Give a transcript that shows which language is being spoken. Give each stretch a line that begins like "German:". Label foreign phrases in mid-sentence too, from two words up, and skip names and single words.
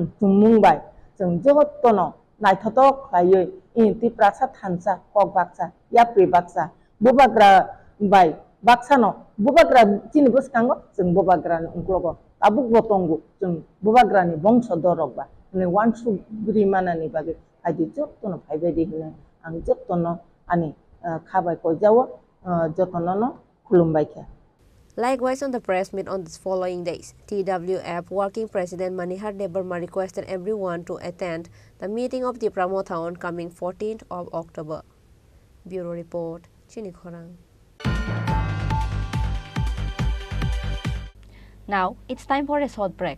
Kok Borok: tumung bai जों jottono naithotok haye inti prasa thansa kok baksa yapri baksa bubagra bai baksano bubagra chini buskango जों bubagra ungklogo tabuk botongu जों bubagra ni bongso dorok ba ne wansu grimana ni bagi adi jottono bhaibedi hine ang jottono ani khabai ko jawo jottono no khulumbai kha.
English: Likewise, on the press meet on the following days, TWF Working President Manihar Debarma requested everyone to attend the meeting of the Pramotha on coming 14th of October. Bureau Report, Chini Khorang. Now, it's time for a short break.